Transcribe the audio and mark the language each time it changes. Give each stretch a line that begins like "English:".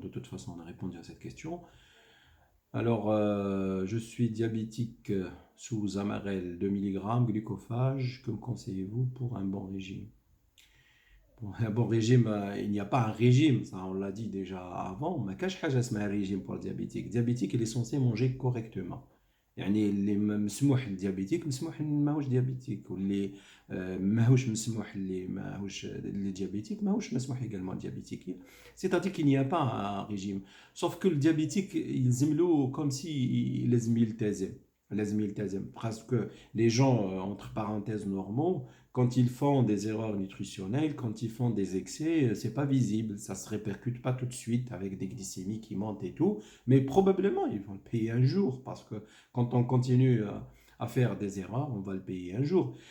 French: De toute façon, on a répondu à cette question. Alors, je suis diabétique sous Amarel 2 mg, glucophage. Que me conseillez-vous pour un bon régime? Pour un bon régime, il n'y a pas un régime, ça on l'a dit déjà avant. Mais qu'est-ce que c'est un régime pour le diabétique? Le diabétique, il est censé manger correctement.
Arabic: يعني اللي مسموح للديابيتيك مسموح اللي ماهوش ديابيتيك واللي ماهوش مسموح اللي ماهوش للديابيتيك ماهوش مسموح
French: également diabétique. C'est-à-dire qu'il n'y a pas un régime. Sauf que le diabétique,
Arabic: يلزم له
French: comme si
Arabic: لازم يلتزم. لازم يلتزم.
French: Parce que les gens, entre parenthèses, normaux, quand ils font des erreurs nutritionnelles, quand ils font des excès, c'est pas visible, ça se répercute pas tout de suite avec des glycémies qui montent et tout, mais probablement ils vont le payer un jour parce que quand on continue à faire des erreurs, on va le payer un jour.